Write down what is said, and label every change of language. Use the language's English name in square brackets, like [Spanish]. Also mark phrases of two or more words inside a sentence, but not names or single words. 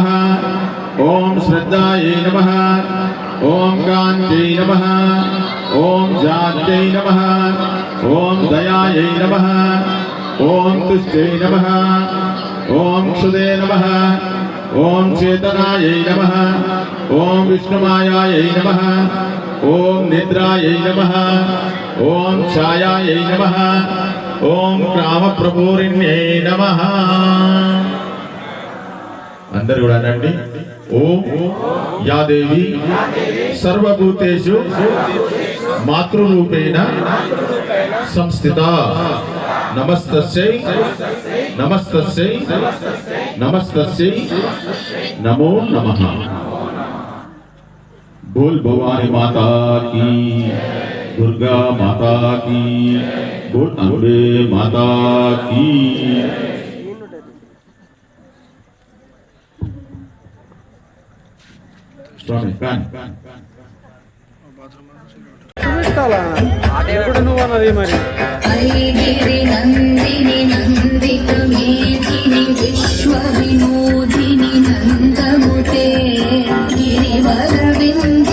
[Sanskrit] ओम श्रद्धायै नमः ओम कान्त्यै नमः ओम जात्यै नमः ओम दयायै नमः ओम तुष्टै नमः ओम क्षुदे नमः ओम चेतनायै नमः ओम विष्णुमायायै नमः ओम निद्रायै नमः ओम छायायै नमः ओम कामप्रभूरिण्यै नमः [Telugu] అందరూ కూడా అనండి [Sanskrit] ఓం యా దేవి సర్వభూతేషు మాతృరూపేణ సంస్థిత నమస్తస్యై నమస్తస్యై నమస్తస్యై నమో నమః [Hindi] बोल भवानी माता की दुर्गा माता की बोल अम्बे माता की स्वामी कान [Sanskrit] ऐगिरि नन्दिनि नन्दित मेदिनि विश्व विनोदिनि नन्दमुते गिरिवरविन्द